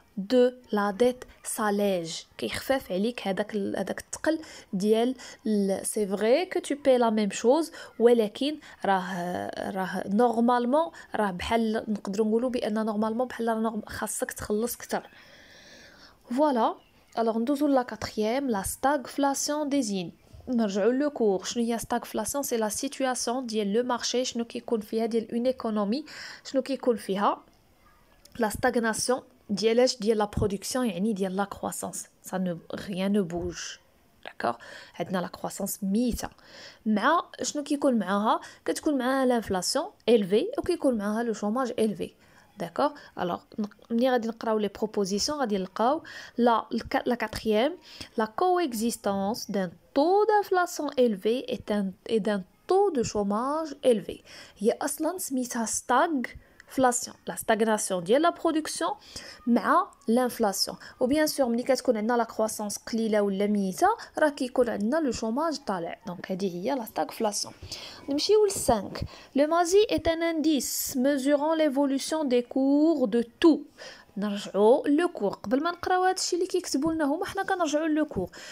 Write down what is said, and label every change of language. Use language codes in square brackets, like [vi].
[fr] de la dette s'allège [ar] كيخفف عليك هذاك الثقل ديال [fr] c'est vrai que tu paies la même chose [ar] ولكن راه نورمالمون راه بحال نقدروا نقولوا بان نورمالمون بحال خاصك تخلص اكثر. [fr] Voilà. Alors [ar] ندوزو لا 4e [fr] la stagflation désigne [ar] نرجعوا لو كور. شنو هي stagflation؟ [fr] c'est la situation [ar] ديال لو مارشي شنو كيكون فيها ديال اون ايكونومي شنو كيكون فيها [fr] la stagnation [ar] ديال [fr] la production [ar] يعني ديال [fr] la croissance ça ne rien ne bouge. d'accord [ar] عندنا [fr] la croissance [ar] ميته مع شنو كيكون معاها كتكون معاها [fr] l'inflation élevée [ar] وكيكون معاها [fr] le chômage élevé. d'accord alors [ar] ملي غادي نقراو [fr] les propositions [ar] غادي نلقاو [fr] la 4e la coexistence d'un taux d'inflation élevé et d'un taux de chômage élevé. [ar] هي اصلا سميتها stagflation [fr] la stagnation [ar] ديال [fr] la production [ar] مع [fr] l'inflation [ar] و [fr] bien sûr [ar] ملي كتكون عندنا [fr] la croissance [ar] قليله ولا ميته راه كيكون عندنا [fr] le chômage [ar] طالع. دونك هذه هي [fr] la stagflation. [ar] نمشيو ل 5. [fr] le MASI est un indice mesurant l'évolution des cours de tout. [ar] نرجعوا لو كور قبل ما نقراو هادشي اللي كيكتبوا لنا هما حنا كنرجعوا لو كور.